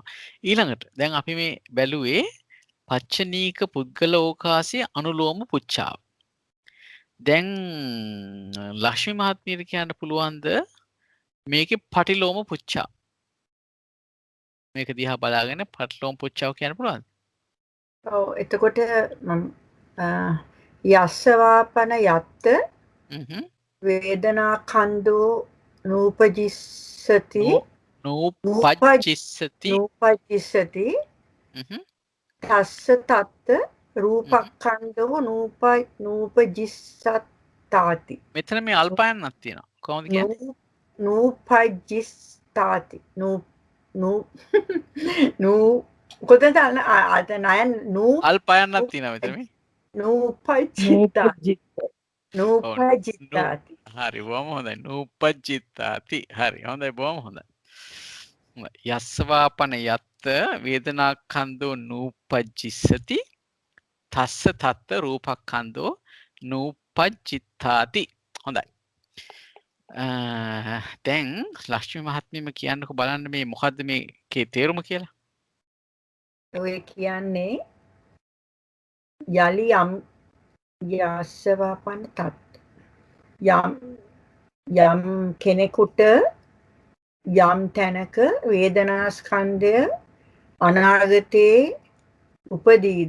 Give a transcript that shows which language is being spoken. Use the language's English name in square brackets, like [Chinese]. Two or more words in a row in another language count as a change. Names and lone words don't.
[Sinhala] ඊළඟට දැන් අපි මේ බැලුවේ පච්චනීක පුද්ගලෝකාසී අනුලෝම පුච්ඡාව. දැන් ලක්ෂ්මී මහත්මියට කියන්න පුළුවන්ද මේකේ පටිලෝම පුච්ඡාව? මේක දිහා බලාගෙන පටිලෝම පුච්ඡාව කියන්න පුළුවන්ද? ඔව් එතකොට [Pali] යස්සවාපන යත්ත වේදනා කන්දෝ නූපජිස්සති නූපජ්ජිස්සති තස්ස තත්ත රූපක්ඛන්දෝ නූපජිස්සතාති. [Sinhala] මෙතන මේ අල්පයන්නක් තියෙනවා. කොහොමද කියන්නේ? නූපජිස්සතාති. කොතනද අද නයන් අල්පයන්නක් තියෙනවා මෙතන මේ. [Pali] නූපජිත්තාති. නූපජිත්තාති. [Sinhala] හරි බොහොම හොඳයි. නූපජිත්තාති. හරි හොඳයි බොහොම හොඳයි. [Pali] යස්සවාපන යත්ත වේදනාඛන්தோ නූපජ්ජිස්සති තස්ස තත්ත රූපක්ඛන්தோ නූපජ්ජිත්තාති. [Sinhala] හොඳයි. දැන් ලක්ෂ්මී මහත්මියම කියන්නකො බලන්න මේ මොකද්ද මේකේ තේරුම කියලා. ඔය කියන්නේ යලි යම් [Pali] යස්සවාපන තත් [Sinhala] යම් කෙනෙකුට යම් තැනක වේදනාස්කන්ධය අනාගතේ උපදීද